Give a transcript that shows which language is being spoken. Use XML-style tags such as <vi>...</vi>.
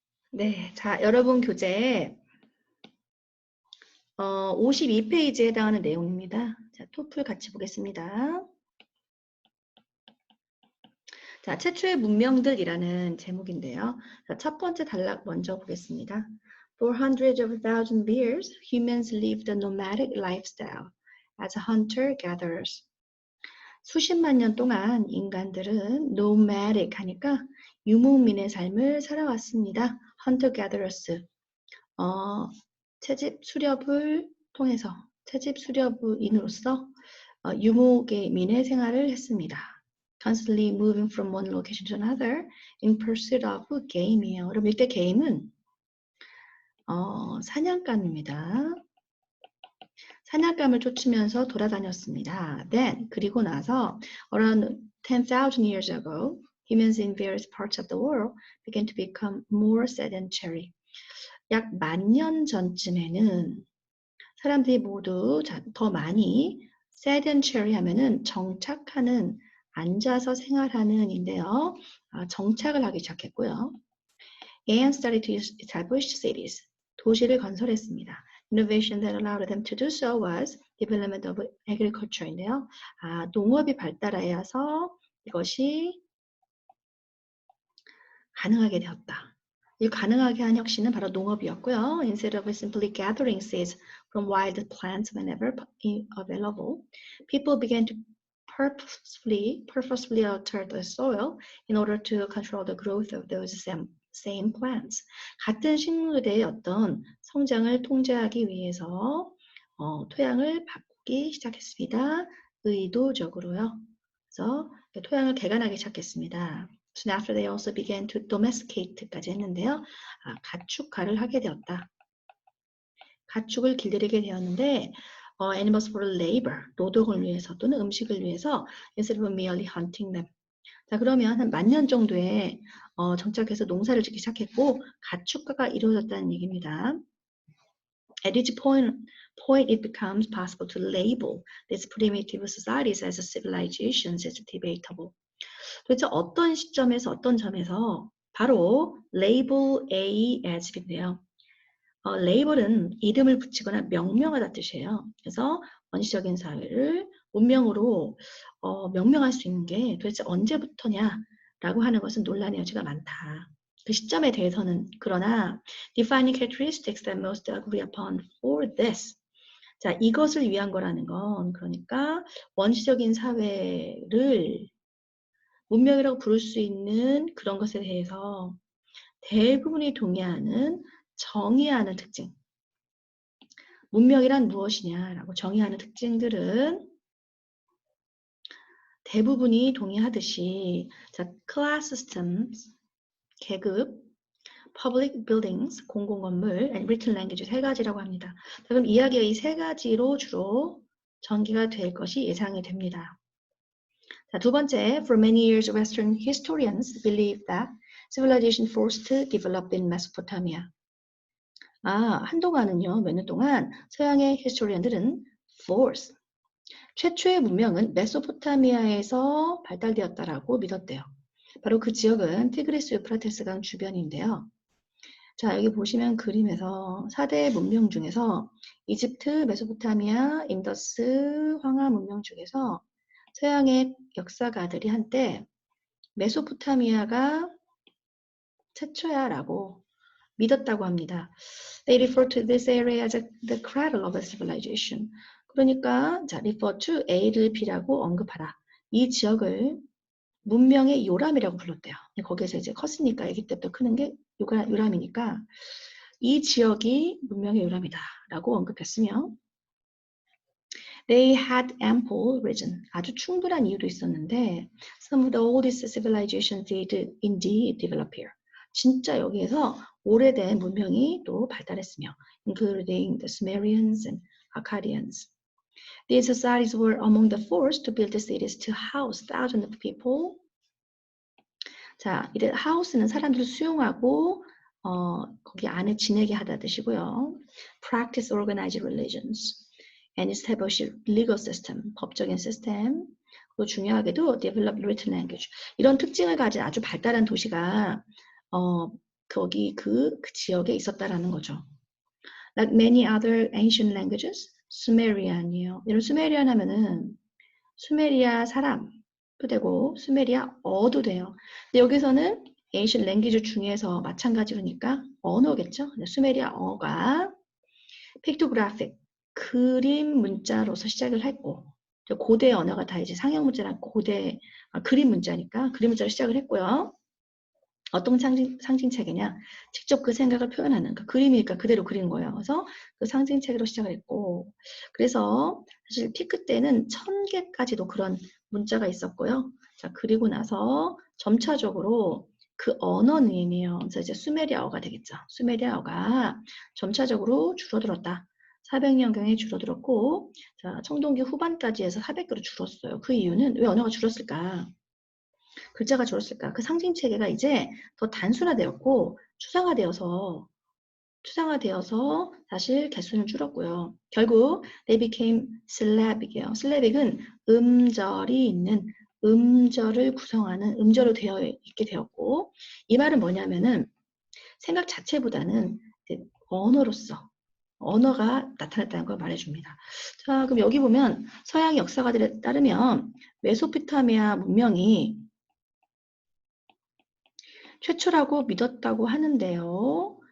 <ko>네, 자, 여러분 교재 52페이지에 해당하는 내용입니다. 자, 토플 같이 보겠습니다. 자, 최초의 문명들이라는 제목인데요. 자, 첫 번째 단락 먼저 보겠습니다.</ko> <en>For hundreds of thousands of years, humans lived a nomadic lifestyle as hunter-gatherers.</en> <ko>수십만 년 동안 인간들은 nomadic 하니까 유목민의 삶을 살아왔습니다.</ko> <en>hunter-gatherers.</en> <ko>채집 수렵을 통해서 채집 수렵인으로서 유목의 민의 생활을 했습니다.</ko> <en>Constantly moving from one location to another in pursuit of game이에요.</en> <ko>그럼 이때 game은 사냥감입니다. 사냥감을 쫓으면서 돌아다녔습니다.</ko> <en>Then</en> <ko>그리고 나서</ko> <en>around 10,000 years ago, humans in various parts of the world began to become more sedentary.</en> <ko>약 10,000년 전쯤에는 사람들이 모두 더 많이 sedentary 하면은 정착하는, 앉아서 생활하는 인데요. 정착을 하기 시작했고요.</ko> <en>And started to establish cities.</en> <ko>도시를 건설했습니다.</ko> <en>Innovation that allowed them to do so was development of agriculture인데요.</en> <ko>농업이 발달하여서 이것이 가능하게 되었다. 이 가능하게 한 혁신은 바로 농업이었고요.</ko> <en>Instead of simply gathering seeds from wild plants whenever available, people began to purposefully alter the soil in order to control the growth of those same plants.</en> <ko>같은 식물의 어떤 성장을 통제하기 위해서 토양을 바꾸기 시작했습니다. 의도적으로요. 그래서 토양을 개간하기 시작했습니다.</ko> <en>So after they also began to domesticate까지 했는데요.</en> <ko>가축화를 하게 되었다. 가축을 길들이게 되었는데</ko> <en>animals for labor,</en> <ko>노동을 위해서 또는 음식을 위해서</ko> <en>instead of merely hunting them.</en> <ko>자, 그러면 한 10,000년 정도에 정착해서 농사를 짓기 시작했고 가축화가 이루어졌다는 얘기입니다.</ko> <en>At each point it becomes possible to label these primitive societies as civilizations is debatable.</en> <ko>도대체 어떤 시점에서 어떤 점에서 바로</ko> <en>label A as</en> <ko>인데요. label은 이름을 붙이거나 명명하다 뜻이에요. 그래서 원시적인 사회를 문명으로 명명할 수 있는 게 도대체 언제부터냐라고 하는 것은 논란의 여지가 많다. 그 시점에 대해서는 그러나</ko> <en>defining characteristics that most agree upon for this.</en> <ko>자, 이것을 위한 거라는 건 그러니까 원시적인 사회를 문명이라고 부를 수 있는 그런 것에 대해서 대부분이 동의하는 정의하는 특징. 문명이란 무엇이냐라고 정의하는 특징들은 대부분이 동의하듯이 자,</ko> <en>class systems,</en> <ko>계급,</ko> <en>public buildings,</en> <ko>공공건물,</ko> <en>and written language</en> <ko>세 가지라고 합니다. 자, 그럼 이야기가 이 세 가지로 주로 전개가 될 것이 예상이 됩니다. 자, 두 번째,</ko> <en>for many years Western historians believe that civilization first developed in Mesopotamia.</en> <ko>한동안은요, 몇 년 동안 서양의 히스토리언들은 force, 최초의 문명은 메소포타미아에서 발달되었다라고 믿었대요. 바로 그 지역은 티그리스 유프라테스 강 주변인데요. 자, 여기 보시면 그림에서 4대 문명 중에서 이집트, 메소포타미아, 인더스, 황하 문명 중에서 서양의 역사가들이 한때 메소포타미아가 최초야라고 믿었다고 합니다.</ko> <en>They refer to this area as the cradle of a civilization.</en> <ko>그러니까 자, refer to A를 B라고 언급하라. 이 지역을 문명의 요람이라고 불렀대요. 거기에서 이제 컸으니까 아기 때부터 크는 게 요람이니까 이 지역이 문명의 요람이다라고 언급했으며</ko> <en>They had ample reason.</en> <ko>아주 충분한 이유도 있었는데</ko> <en>some of the oldest civilizations did indeed develop here.</en> <ko>진짜 여기에서 오래된 문명이 또 발달했으며</ko> <en>including the Sumerians and Akkadians. These societies were among the first to build the cities to house thousands of people.</en> <ko>자, 이래 house는 사람들을 수용하고 거기 안에 지내게 하다 뜻이고요.</ko> <en>Practice organized religions. and establish legal system,</en> <ko>법적인 시스템, 그리고 중요하게도</ko> <en>develop written language.</en> <ko>이런 특징을 가진 아주 발달한 도시가 거기 그 지역에 있었다라는 거죠.</ko> <en>Like many other ancient languages, 수메리안이에요.</en> <ko>이런 수메리안 하면은 수메리아 사람도 되고 수메리아어도 돼요. 근데 여기서는 ancient language 중에서 마찬가지로니까 언어겠죠. 수메리아어가 pictographic, 그림 문자로서 시작을 했고, 고대 언어가 다 이제 상형 문자랑 그림 문자니까 그림 문자로 시작을 했고요. 어떤 상징체계냐? 직접 그 생각을 표현하는, 그 그림이니까 그대로 그린 거예요. 그래서 그 상징체계로 시작을 했고, 그래서 사실 피크 때는 1000개까지도 그런 문자가 있었고요. 자, 그리고 나서 점차적으로 그 언어 네임이에요. 그래서 이제 수메리아어가 되겠죠. 수메리아어가 점차적으로 줄어들었다. 400년경에 줄어들었고, 자, 청동기 후반까지 해서 400개로 줄었어요. 그 이유는 왜 언어가 줄었을까? 글자가 줄었을까? 그 상징 체계가 이제 더 단순화되었고 추상화되어서 사실 개수는 줄었고요. 결국</ko> <en>they became syllabic이에요.</en> <ko>syllabic은 음절이 있는 음절을 구성하는 음절로 되어 있게 되었고, 이 말은 뭐냐면은 생각 자체보다는 언어로서 언어가 나타났다는 걸 말해줍니다. 자, 그럼 여기 보면 서양 역사가들에 따르면 메소포타미아 문명이 최초라고 믿었다고 하는데요.</ko>